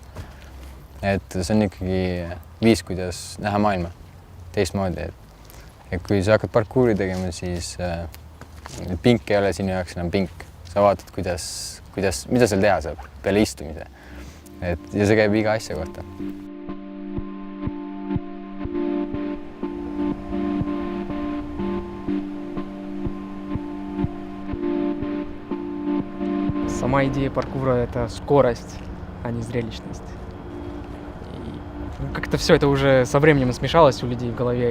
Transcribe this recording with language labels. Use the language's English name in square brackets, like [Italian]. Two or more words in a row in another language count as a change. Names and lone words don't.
[Estonian] See on ikkagi viis, kuidas näha maailma teistmoodi. Ja kui sa hakkad parkuuri tegema, siis pink ei ole sinu jaoks enam pink. Sa vaatad, mida seal teha saab peale istumise. Ja see käib iga asja kohta. [Russian] Сама идея паркура – это скорость, а не зрелищность. Как-то все это уже со временем смешалось у людей в голове.